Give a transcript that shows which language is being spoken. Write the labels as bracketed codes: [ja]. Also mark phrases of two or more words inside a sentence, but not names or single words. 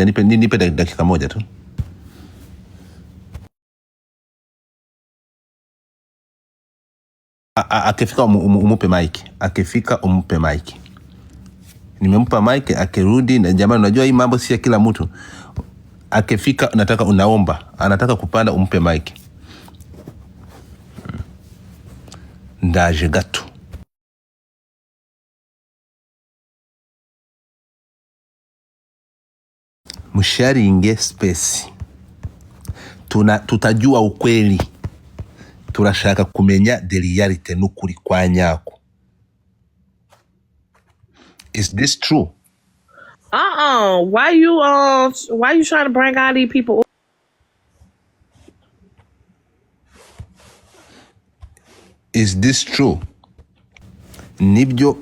[sw] Nipe dakika moja tu. Akifika umupe mic. Nimempa mic, akirudi. Na jamani, unajua hii mambo si ya kila mtu. Akifika nataka anataka kupanda, umpe mic. [rw] Ndaje gato. Musharinge space. [sw] Tutajua ukweli. [rw] Turashaka kumenya [en] the reality [rw] n'ukuri kwa nyako. [en] Is this true? Why you trying to bring all these people? Is this true? [rw] Nibyo